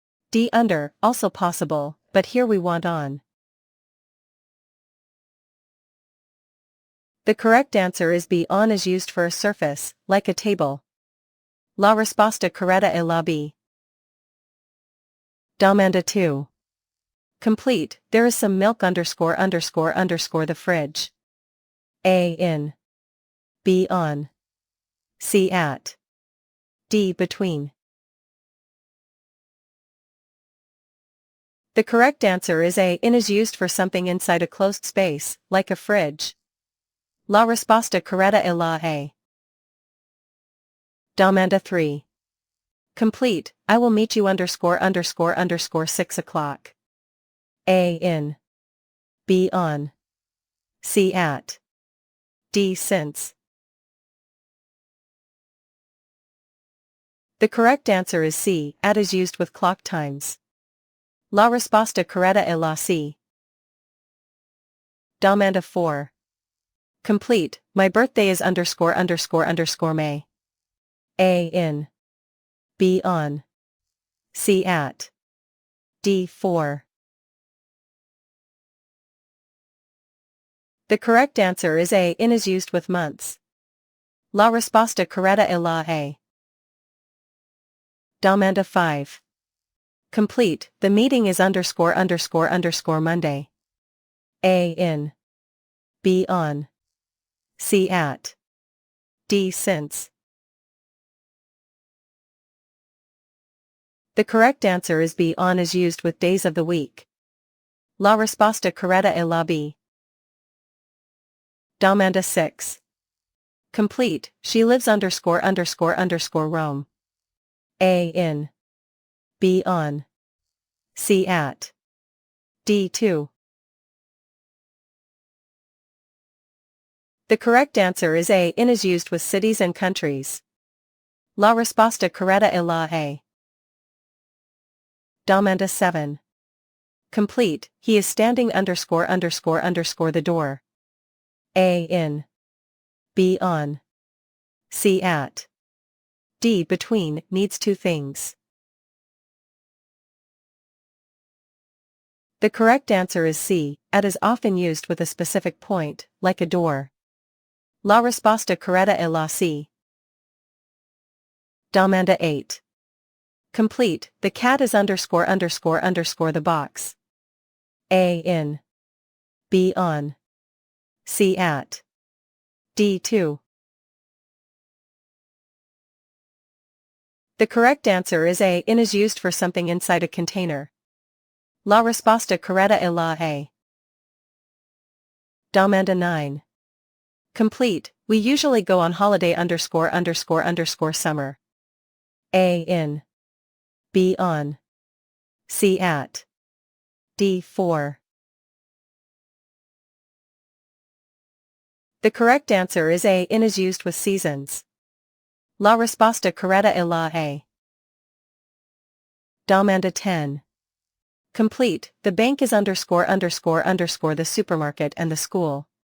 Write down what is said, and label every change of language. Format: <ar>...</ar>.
<en>D under, also possible, but here we want on. The correct answer is B. On is used for a surface, like a table.</en> <it>La resposta corretta è la B.</it> <en>Domanda 2. Complete. There is some milk underscore underscore underscore the fridge. A in. B on. C at. D between. The correct answer is A. In is used for something inside a closed space, like a fridge.</en> <it>La risposta corretta è la A.</it> <en>Domanda 3. Complete. I will meet you underscore underscore underscore 6 o'clock. A in. B on. C at. D since. The correct answer is C. At is used with clock times.</en> <it>La risposta corretta è la C.</it> <en>Domanda 4. Complete. My birthday is underscore underscore underscore May. A in. B on. C at. D for. The correct answer is A. In is used with months.</en> <it>La risposta corretta è la A.</it> <en>Domanda 5. Complete. The meeting is underscore underscore underscore Monday. A in. B on. C at. D since. The correct answer is B. On is used with days of the week.</en> <it>La risposta corretta è la B.</it> <en>Domanda 6. Complete. She lives underscore underscore underscore Rome. A in. B on. C at. D to. The correct answer is A. In is used with cities and countries.</en> <it>La risposta corretta è la A.</it> <en>Domanda 7. Complete. He is standing underscore underscore underscore the door. A in. B on. C at. D between needs two things. The correct answer is C. At is often used with a specific point, like a door.</en> <it>La risposta corretta è la C.</it> <en>Domanda 8. Complete. The cat is underscore underscore underscore the box. A in. B on. C at. D to. The correct answer is A. In is used for something inside a container.</en> <it>La risposta corretta è la A.</it> <en>Domanda 9. Complete. We usually go on holiday underscore underscore underscore summer. A in. B on. C at. D for. The correct answer is A. In is used with seasons.</en> <it>La risposta corretta è la A.</it> <en>Domanda 10. Complete. The bank is underscore underscore underscore the supermarket and the school.</en>